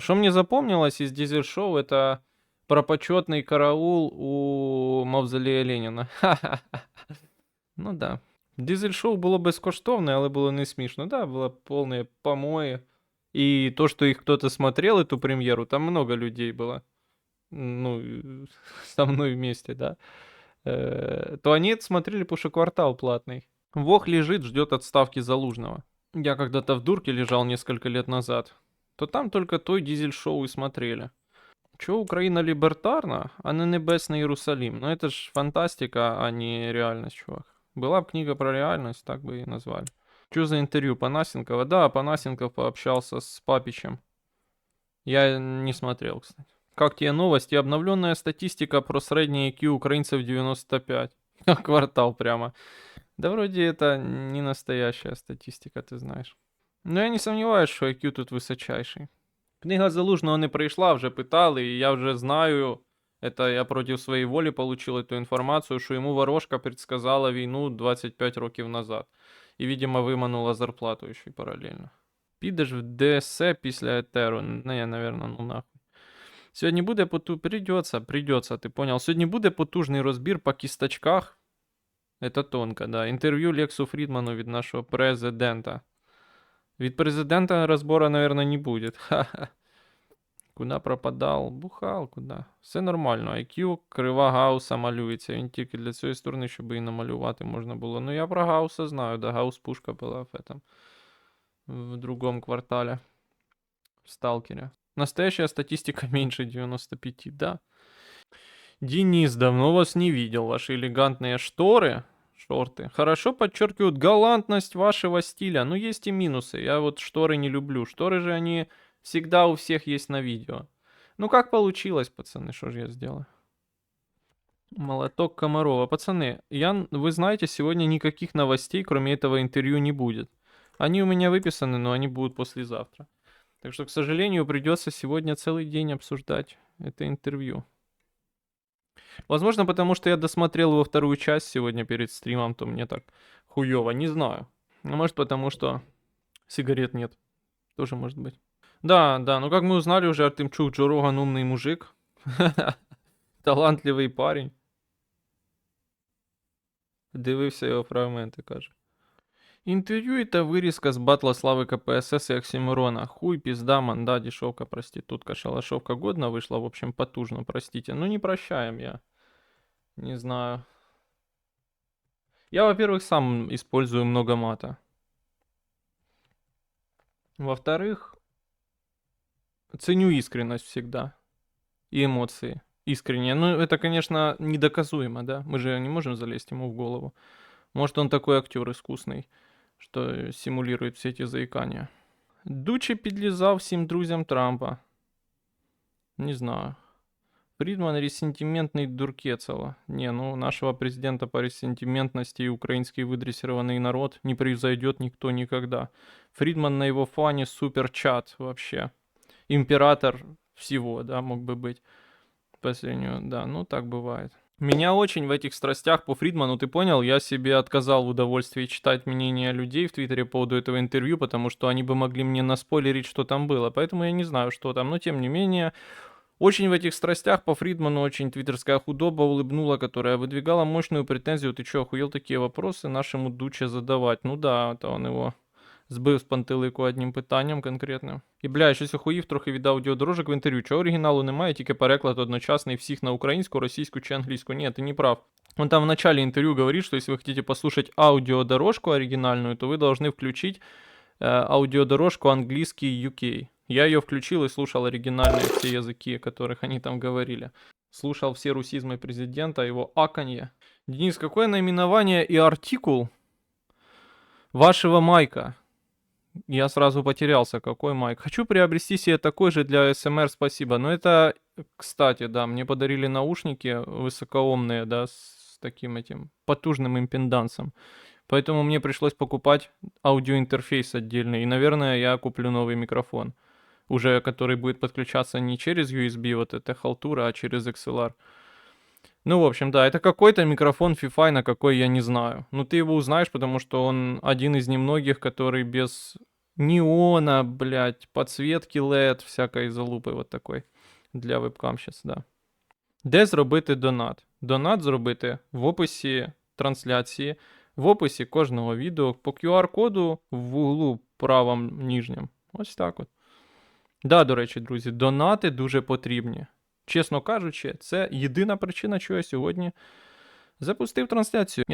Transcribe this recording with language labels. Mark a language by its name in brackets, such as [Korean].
[Russian] Что мне запомнилось из дизель-шоу, это про почетный караул у мавзолея Леніна. Ну да. [Ukrainian] Дизель-шоу було безкоштовне, але було не смішно. Да, було повне помої. [Russian] И то, что их кто-то смотрел, эту премьеру, там много людей было. Ну, со мной вместе, да. То они это смотрели, потому что квартал платный. Вох лежит, ждет отставки Залужного. Я когда-то в дурке лежал несколько лет назад. То там только той дизель-шоу и смотрели. Чё, Украина либертарна, а не небесный Иерусалим? Ну это ж фантастика, а не реальность, чувак. Была бы книга про реальность, так бы и назвали. Что за интервью Панасенкова? Да, Панасенков пообщался с Папичем. Я не смотрел, кстати. Как тебе новости? Обновленная статистика про средний IQ украинцев 95. Квартал прямо. Да вроде это не настоящая статистика, ты знаешь. Но я не сомневаюсь, что IQ тут высочайший. [Ukrainian] Книга Залужного не прийшла, вже питали, і я вже знаю, [Russian] это я [Ukrainian] проти своєї волі [Russian] получил эту [Ukrainian] інформацію, що йому ворожка предсказала війну 25 років назад. І, видимо, виманула зарплату ще й паралельно. Підеш в ДСЦ після етеру? [Russian] Не, наверное, ну нахуй. [Ukrainian] Сьогодні буде [Russian] придется, ти понял. [Ukrainian] Сьогодні буде потужний розбір по кісточках. [Russian] Это тонко, да. [Ukrainian] Інтерв'ю Лексу Фрідману від нашого президента. [Russian] Від президента разбора, наверное, не будет. Ха-ха. Куда пропадал? Бухал, куда? Все нормально. [Ukrainian] IQ, крива Гауса малюється. Він тільки для цієї сторони, щоб і намалювати можна було. [Russian] Ну я про Гауса знаю, да, Гаус-пушка була в этом. В другом квартале. В Сталкере. Настоящая статистика меньше 95, да. Денис, давно вас не видел. Ваши элегантные шорты, хорошо подчеркивают галантность вашего стиля. Ну, есть и минусы. Я вот шторы не люблю. Шторы же они всегда у всех есть на видео. Ну, как получилось, пацаны, что же я сделаю? Молоток Комарова. Пацаны, вы знаете, сегодня никаких новостей, кроме этого интервью, не будет. Они у меня выписаны, но они будут послезавтра. Так что, к сожалению, придется сегодня целый день обсуждать это интервью. Возможно, потому что я досмотрел его вторую часть сегодня перед стримом, то мне так хуёво, не знаю. А может, потому что сигарет нет. Тоже может быть. Да, ну как мы узнали уже, Артемчук Джо Роган умный мужик. Талантливий парень. [Ukrainian] Дивився його фрагменти, каже. Інтерв'ю та вирізка з батла слави КПСС і Оксимирона. [Russian] Хуй, пизда, манда, дешевка, проститутка, шалашовка годно вышла, в общем, потужно, простите. Ну не прощаем я. Не знаю. Я, во-первых, сам использую много мата. Во-вторых, ценю искренность всегда. И эмоции. Искренне. Ну, это, конечно, недоказуемо, да? Мы же не можем залезть ему в голову. Может, он такой актер искусный, что симулирует все эти заикания. [Ukrainian] Дучі підлізав всім друзям Трампа. [Russian] Не знаю. Фридман ресентиментный дуркецело. Не, ну нашего президента по ресентиментности и украинский выдрессированный народ не превзойдет никто никогда. Фридман на его фоне суперчат вообще. Император всего, да, мог бы быть. По сравнению, да, ну так бывает. Меня очень в этих страстях по Фридману, ты понял, я себе отказал в удовольствии читать мнения людей в Твиттере по поводу этого интервью, потому что они бы могли мне наспойлерить, что там было. Поэтому я не знаю, что там, но тем не менее, очень в этих страстях по Фридману очень твиттерская худоба улыбнула, которая выдвигала мощную претензию: ты чё, охуел такие вопросы нашему Дуче задавать? [Ukrainian] Ну да, это он его збив з пантелику одним питанням конкретним. І, бля, щось охуїв трохи від аудіодорожок в інтерв'ю. Чого оригіналу немає, тільки переклад одночасний всіх на українську, російську чи англійську. Ні, ти не прав. [Russian] Он там в начале интервью говорит, что если вы хотите послушать аудиодорожку оригинальную, то вы должны включить аудиодорожку английский UK. Я ее включил и слушал оригинальные все языки, о которых они там говорили. Слушал все русизмы президента, его аканье. Денис, какое наименование и артикул вашего майка? Я сразу потерялся, какой майк. Хочу приобрести себе такой же для СМР, спасибо. Но это, кстати, да, мне подарили наушники высокоомные, да, с таким этим потужным импедансом. Поэтому мне пришлось покупать аудиоинтерфейс отдельный. И, наверное, я куплю новый микрофон. Уже который будет подключаться не через USB, вот эта халтура, а через XLR. Ну, в общем, да, это какой-то микрофон Fifine, на какой я не знаю. Ну, ты его узнаешь, потому что он один из немногих, который без неона, блядь, подсветки LED, всякой залупи вот такой. Для вебкам сейчас, да. [Ukrainian] Де зробити донат? Донат зробити в описі трансляції, в описі кожного відео, по QR-коду в углу правому нижньому. Ось так от. Да, до речі, друзі, донати дуже потрібні. Чесно кажучи, це єдина причина, чого я сьогодні запустив трансляцию.